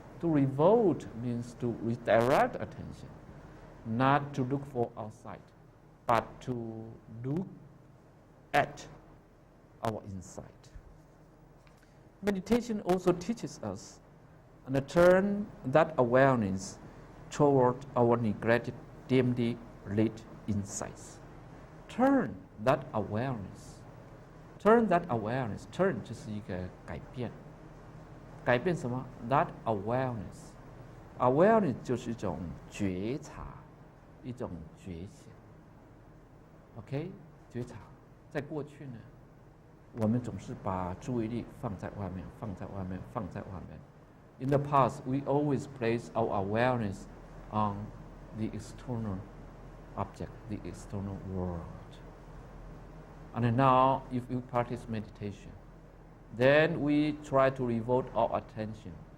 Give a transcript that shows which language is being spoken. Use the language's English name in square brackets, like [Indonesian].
[English] To revolt means to redirect attention, not to look for outside, but to look at our inside. Meditation also teaches us to turn that awareness toward our neglected, dimly lit insights. Turn that awareness. [Chinese] Turn 就是一个改变。改变什么？ [English] That awareness. [Chinese] awareness 就是一种觉察，一种觉醒。 OK， 觉察。在过去呢，我们总是把注意力放在外面，放在外面，放在外面。 [English] In the past, we always place our awareness on the external object, the external world. And now, if you practice meditation, then we try to revolt our attention.